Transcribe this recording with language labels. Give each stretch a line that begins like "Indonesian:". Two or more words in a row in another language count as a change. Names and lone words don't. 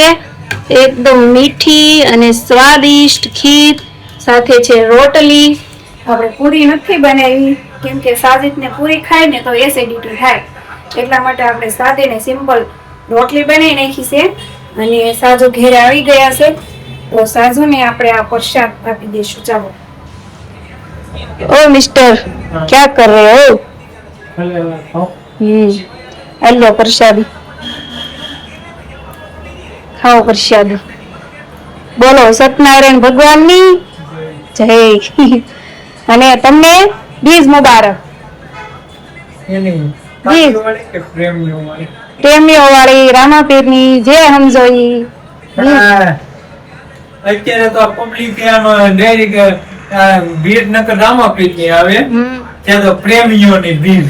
Gujarati: એકદમ મીઠી અને સ્વાદિષ્ટ ખીર સાથે છે રોટલી. આપણે પૂરી નથી બનાવી, કેમ કે સાજીદને પૂરી ખાય ને તો એસિડિટી થાય, એટલા માટે આપણે સાદી ને સિમ્પલ રોટલી બનાવી નાખી છે. અને સાજુ ઘેરે આવી ગયા છે, તો સાજુ ને આપણે આ પ્રસાદ આપી દઈશું. ચાલો.
Hindi: ओ मिस्टर क्या कर रहे हो? हेलो प्रसादी खाओ प्रसादी.
Gujarati: બોલો સત્યનારાયણ ભગવાનની જય. અને તમને બીજ મુબારક. પ્રેમીઓ વાળી રામાપીરની જે સમજો ઈ. અત્યારે તો પબ્લિક ભીડ નકર રામાપીર ની આવે, ત્યાં તો પ્રેમીઓની ભીડ.